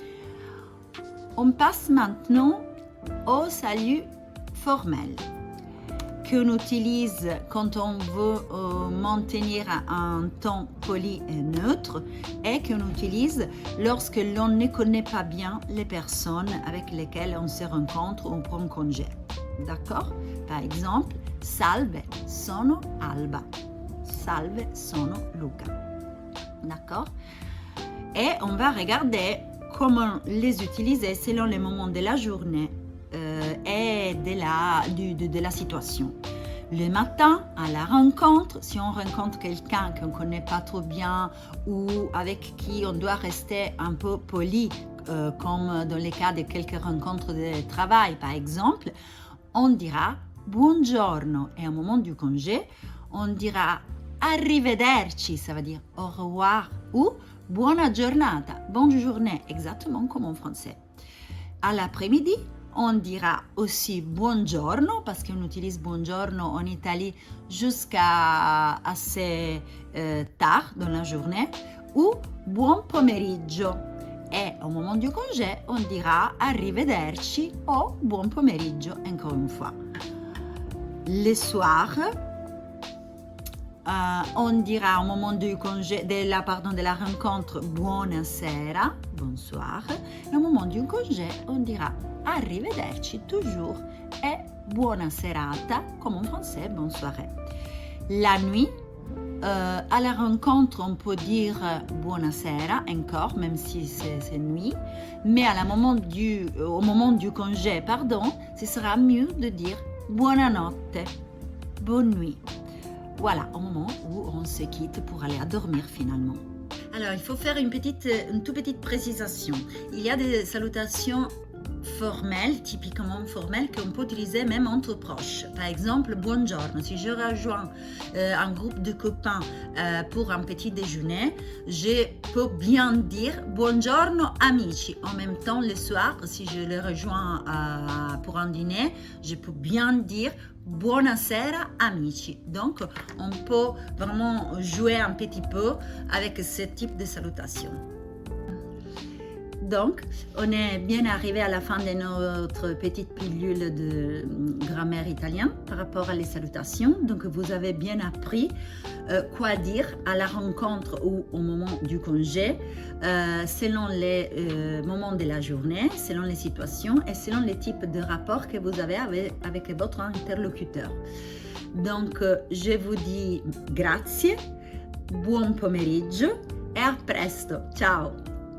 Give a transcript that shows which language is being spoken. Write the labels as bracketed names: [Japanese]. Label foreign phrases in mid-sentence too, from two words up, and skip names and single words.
[French] On passe maintenant au salut formel qu'on utilise quand on veut maintenir un ton poli et neutre et qu'on utilise lorsque l'on ne connaît pas bien les personnes avec lesquelles on se rencontre ou prend congé. D'accord? Par exemple, [Italian] salve, sono Alba. Salve, sono Luca. [French] D'accord? Et on va regarder comment les utiliser selon les moments de la journée et de la situation. Le matin, à la rencontre, si on rencontre quelqu'un qu'on ne connaît pas trop bien ou avec qui on doit rester un peu poli, comme dans le cas de quelques rencontres de travail par exemple, on dira buongiorno et au moment du congé, on dira arrivederci, ça veut dire au revoir ou [Italian] buona giornata, [French] bonne journée, exactement comme en français. À l'après-midi, on dira aussi buongiorno parce qu'on utilise buongiorno en Italie jusqu'à assez tard dans la journée ou [Italian] buon pomeriggio. [French] Et au moment du congé, on dira arrivederci ou [Italian] buon pomeriggio [French] encore une fois. Le soir, on dira au moment du congé, de la rencontre buonasera, bonsoir, et au moment du congé, on dira arrivederci toujours et [Italian] buona serata, [French] comme en français, bonne soirée. La nuit, à la rencontre, on peut dire buonasera encore, même si c'est nuit, mais au moment du congé, ce sera mieux de dire buonanotte, bonne nuit. Voilà, au moment où on se quitte pour aller à dormir finalement. Alors, il faut faire une toute petite précision. Il y a des salutations formelles, typiquement formelles, qu'on peut utiliser même entre proches. Par exemple, buongiorno. Si je rejoins un groupe de copains pour un petit déjeuner, je peux bien dire [Italian] buongiorno amici. [French] En même temps, le soir, si je les rejoins pour un dîner, je peux bien dire [Italian] buonasera amici. [French] Donc, on peut vraiment jouer un petit peu avec ce type de salutation. Donc, on est bien arrivé à la fin de notre petite pilule de grammaire italien par rapport à les salutations. Donc, vous avez bien appris quoi dire à la rencontre ou au moment du congé, selon les moments de la journée, selon les situations et selon les types de rapports que vous avez avec votre interlocuteur. Donc, je vous dis [Italian] grazie, buon pomeriggio et a presto. Ciao!